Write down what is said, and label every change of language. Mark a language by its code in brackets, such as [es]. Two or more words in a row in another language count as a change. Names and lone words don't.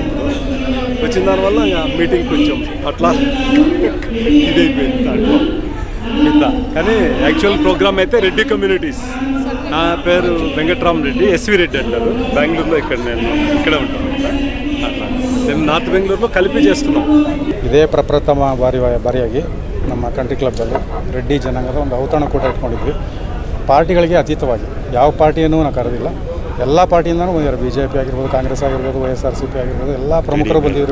[te] వచ్చిన దానివల్ల మీటింగ్ కొంచెం అట్లా ఇదైపోయింది దాంట్లో. కానీ [en] actual program [te] అయితే రెడ్డి కమ్యూనిటీస్ నా పేరు వెంకట్రామ్ రెడ్డి, ఎస్వి రెడ్డి అంటారు. బెంగళూరులో నేను ఇక్కడే ఉంటాను. మేము ನಾರ್ತ್ ಬೆಂಗಳೂರು ಕಲಿಪಿ చేస్తున్నాం. [kn] ಇದೇ ಪ್ರಪ್ರಥಮ ಬಾರಿಯಾಗಿ ನಮ್ಮ ಕಂಟ್ರಿ ಕ್ಲಬ್ಬಲ್ಲಿ ರೆಡ್ಡಿ ಜನಾಂಗದ ಒಂದು ಔತಣಕೂಟ ಇಟ್ಕೊಂಡಿದ್ವಿ. ಪಾರ್ಟಿಗಳಿಗೆ ಅತೀತವಾಗಿ ಯಾವ ಪಾರ್ಟಿಯನ್ನು ನಾವು ಕರೆದಿಲ್ಲ, ಎಲ್ಲ ಪಾರ್ಟಿಯಿಂದನೂ ಬಂದಿದ್ದಾರೆ. BJP ಆಗಿರ್ಬೋದು, ಕಾಂಗ್ರೆಸ್ ಆಗಿರ್ಬೋದು, YSRCP ಆಗಿರ್ಬೋದು, ಎಲ್ಲ ಪ್ರಮುಖರು ಬಂದಿದ್ರು.